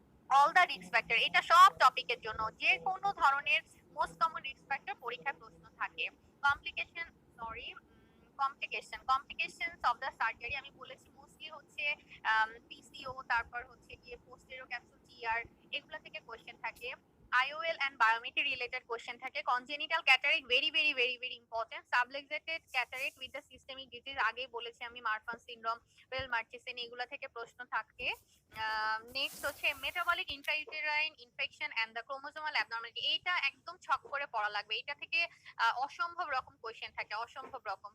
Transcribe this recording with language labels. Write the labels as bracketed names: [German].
[Bangla] All the risk factor, এটা সব টপিকের জন্য যে কোনো ধরনের মোস্ট কমন রিস্ক ফ্যাক্টর পরীক্ষায় প্রশ্ন থাকে। Complication, sorry, complications of the surgery, আমি বলেছি মোস্টলি হচ্ছে পিসিও, তারপর হচ্ছে গিয়ে পোস্টেরিয়র ক্যাপসুল টিআর, এগুলা থেকে কোশ্চেন থাকে। [English] IOL and biometry related question থাকে। congenital cataract very very very very important. Subluxated cataract with the systemic disease, [Bangla] আগেই বলেছি আমি, মারফান সিনড্রোম, ওয়েল মার্টিসেন, এগুলা থেকে প্রশ্ন থাকে। নেক্সট হচ্ছে metabolic intrauterine infection and the chromosomal abnormality, এইটা একদম ছক করে পড়া লাগবে। এটা থেকে অসম্ভব রকম কোশ্চেন থাকে, অসম্ভব রকম।